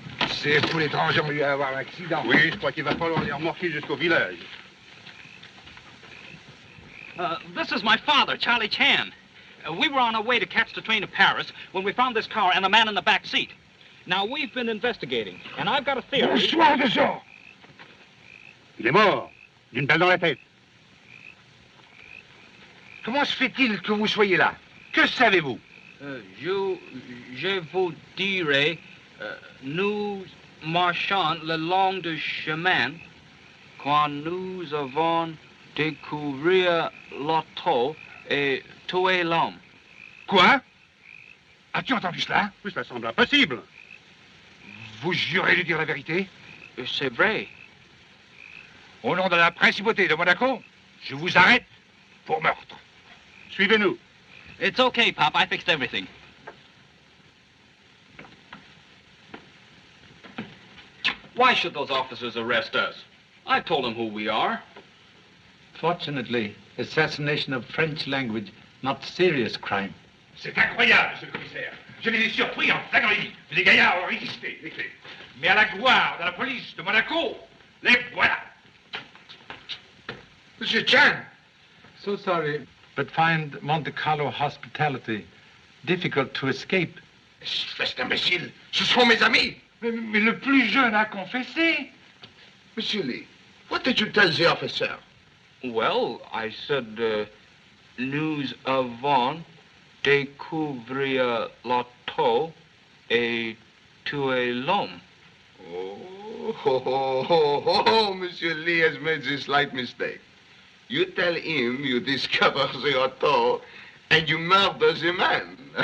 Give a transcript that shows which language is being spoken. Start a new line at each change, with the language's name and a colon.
French: C'est pour l'étranger, on lui a avoir un accident. Oui, je crois qu'il va falloir les remorquer jusqu'au village.
English: This is my father, Charlie Chan. We were on our way to catch the train to Paris when we found this car and the man in the back seat. Now, we've been investigating, and I've got a theory...
French: Bonsoir de ça! Il est mort, d'une balle dans la tête. Comment se fait-il que vous soyez là? Que savez-vous? Je vous dirai, nous marchons le long du chemin quand nous avons découvert l'auto et tué l'homme. Quoi? As-tu entendu cela? Oui, cela semble impossible. Vous jurez de dire la vérité? C'est vrai. Au nom de la principauté de Monaco, je vous arrête pour meurtre. Suivez-nous.
English: It's okay, Pop. I fixed everything. Why should those officers arrest us? I told them who we are. Fortunately, assassination of French language, not serious crime.
French: C'est incroyable, monsieur le commissaire. Je les ai surpris en flagrant délit. Les gaillards ont résisté, les faits. Mais à la gloire de la police de Monaco, les voilà. Monsieur Chan!
English: So sorry, but find Monte Carlo hospitality difficult to escape.
French: Espèce d'imbécile, ce sont mes amis. Mais le plus jeune a confessé.
English: Monsieur Lee, what did you tell the officer? Well, I said,
French: nous avons découvert l'auto et tué l'homme.
English: Oh, Monsieur Lee has made this slight mistake. You tell him you discover the auto and you murder the man.